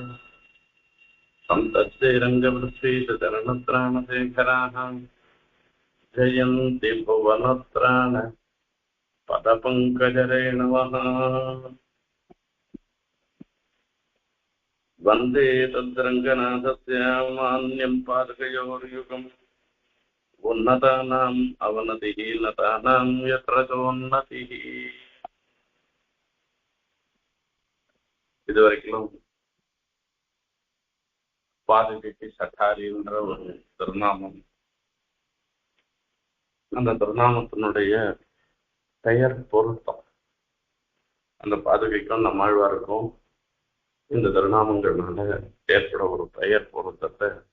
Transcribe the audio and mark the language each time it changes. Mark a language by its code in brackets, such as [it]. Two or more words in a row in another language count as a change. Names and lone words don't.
[sa] सन्तश्रीरङ्गवृत्तीशरणत्राणशेखराः जयन्ति भुवनत्राण पदपङ्कजरेणवः। वन्दे तद्रङ्गनाथस्य मान्यं पादकयोर्युगम् उन्नतानाम् अवनतिः नतानां यत्र चोन्नतिः। [ta] இதுவரைக்கும் பாதுகைக்கு சட்டாரி என்ற ஒரு திருநாமம், அந்த திருநாமத்தினுடைய பெயர் பொருத்தம், அந்த பாதுகைக்கும் நம்மாழ்வாருக்கும் இந்த திருநாமங்கள்னால ஏற்பட ஒரு பெயர் பொருத்தத்தை